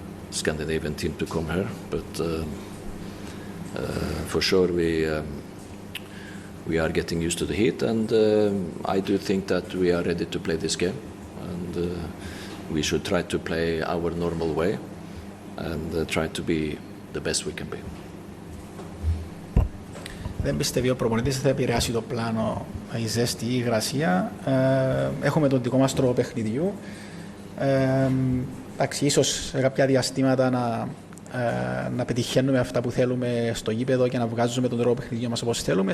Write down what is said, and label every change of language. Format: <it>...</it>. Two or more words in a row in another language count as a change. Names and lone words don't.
<en>Scandinavian team to come here, but for sure we are getting used to the heat, and I do think that we are ready to play this game, and we should try to play our normal way and try to be the best we can be.</en> <el>Δεν πιστεύει ο προπονητής θα επηρεάσει το πλάνο, η ζέστη, η υγρασία. Έχουμε τον δικό μας τρόπο παιχνιδιού. Εντάξει, ίσως σε κάποια διαστήματα να πετυχαίνουμε αυτά που θέλουμε στο γήπεδο και να βγάζουμε τον τρόπο παιχνιδιού μας όπως θέλουμε.</el>